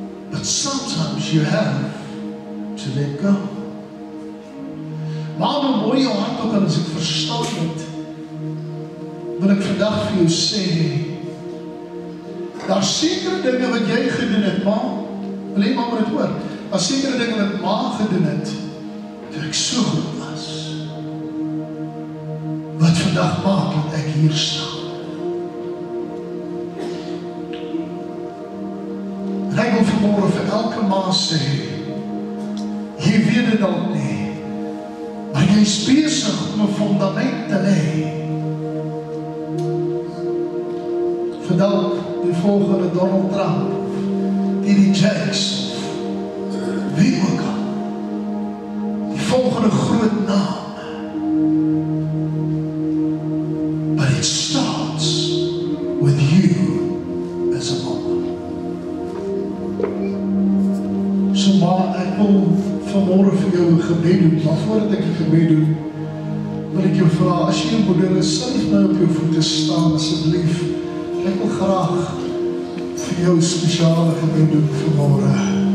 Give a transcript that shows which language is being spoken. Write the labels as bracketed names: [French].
[English] But sometimes you have to let go. [Afrikaans] Maar hoe mooi jou hart ook al as ek verstaan het, wil ek vandag vir jou sê, daar sekere dinge wat jy gedoen het, ma, wil jy maar dit hoor, daar sekere dinge wat ma gedoen het, toe ek so goed was, wat vandag maak dat ek hier staan. En ek wil vanmorgen vir elke ma sê, jy weet dit al nie, maar jy is besig om 'n fundament te lê. Vandaag die volgende Donald Trump, T.D. Jakes, wie ook al, die volgende groot naam. [English] But it starts with you as a mom. [Afrikaans] So maar ek wil vanmorgen vir jou 'n gebed doen, maar voordat ek 'n gebed doen, wil ek jou vra, as jy jou moeder is, sal jy nou op jou voete staan, asseblief. Ek wil graag vir jou spesiale gebed doen vanmorgen.